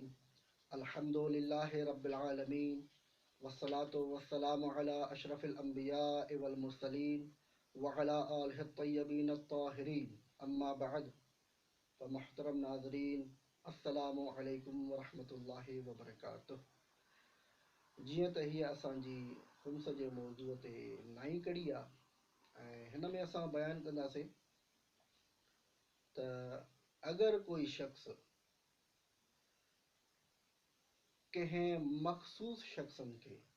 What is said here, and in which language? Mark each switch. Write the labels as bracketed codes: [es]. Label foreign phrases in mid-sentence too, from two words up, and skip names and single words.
[ar] الحمد لله رب العالمين، والصلاة والسلام على أشرف الأنبياء والمرسلين وعلى آله الطيبين الطاهرين. أما بعد، [ur] فمحترم ناظرين، [ar] السلام علیکم ورحمۃ اللہ وبرکاتہ. [sd] जीअं त हीअ असांजी ख़ुम्स जे मौज़ूअ ते नई कड़ी आहे ऐं हिन में असां बयानु कंदासीं त अगरि कोई शख़्स कंहिं मख़सूस शख़्सनि खे